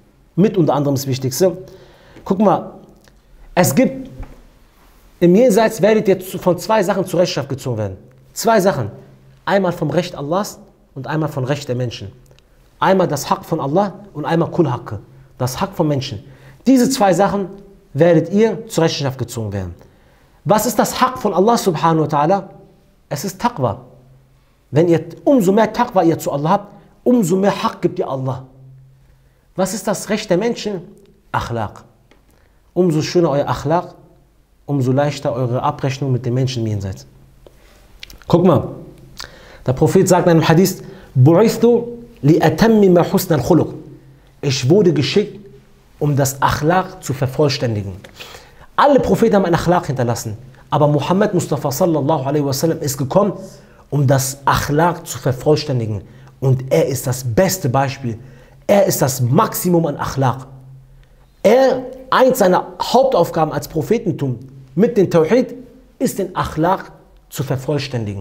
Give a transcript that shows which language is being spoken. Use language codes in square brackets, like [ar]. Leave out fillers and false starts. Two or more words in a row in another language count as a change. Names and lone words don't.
[de] Mit unter anderem das Wichtigste. Guck mal, es gibt, im Jenseits werdet ihr von zwei Sachen zur Rechenschaft gezogen werden. Zwei Sachen. Einmal vom Recht Allahs und einmal vom Recht der Menschen. Einmal das Haqq von Allah und einmal [ar] كل حق, [de] das Haqq von Menschen. Diese zwei Sachen werdet ihr zur Rechenschaft gezogen werden. Was ist das Haqq von Allah [ar] سبحانه وتعالى? [de] Es ist Taqwa. Wenn ihr umso mehr Taqwa ihr zu Allah habt, umso mehr Haqq gibt ihr Allah. Was ist das Recht der Menschen? Akhlaq. Umso schöner euer Akhlaq, umso leichter eure Abrechnung mit den Menschen im Jenseits. Guck mal, der Prophet sagt in einem Hadith, [ar] بعثت لأتمم حسن الخلق. [de] Ich wurde geschickt, um das Akhlaq zu vervollständigen. Alle Propheten haben ein Akhlaq hinterlassen, aber Muhammad Mustafa [ar] صلى الله عليه وسلم [de] ist gekommen, um das Akhlaq zu vervollständigen. Und er ist das beste Beispiel. Er ist das Maximum an Akhlaq. Eins seiner Hauptaufgaben als Prophetentum mit dem Tawhid ist, den Akhlaq zu vervollständigen.